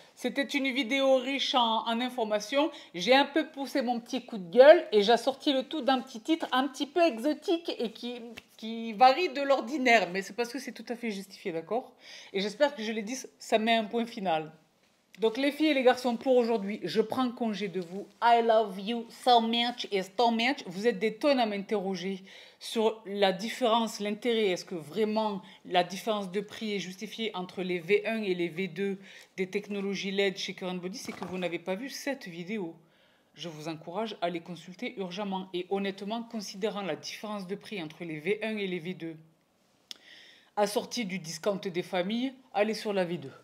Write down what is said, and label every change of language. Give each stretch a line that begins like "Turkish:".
French: C'était une vidéo riche en informations. J'ai un peu poussé mon petit coup de gueule et j'ai sorti le tout d'un petit titre un petit peu exotique et qui varie de l'ordinaire. Mais c'est parce que c'est tout à fait justifié, d'accord? Et j'espère que je l'ai dit, ça met un point final. Donc, les filles et les garçons, pour aujourd'hui, je prends congé de vous.
English: I love you so much et so much.
French: Vous êtes des tonnes à m'interroger sur la différence, l'intérêt. Est-ce que vraiment la différence de prix est justifiée entre les V1 et les V2 des technologies LED chez Current Body? C'est que vous n'avez pas vu cette vidéo. Je vous encourage à les consulter urgemment. Et honnêtement, considérant la différence de prix entre les V1 et les V2, assortie du discount des familles, allez sur la V2.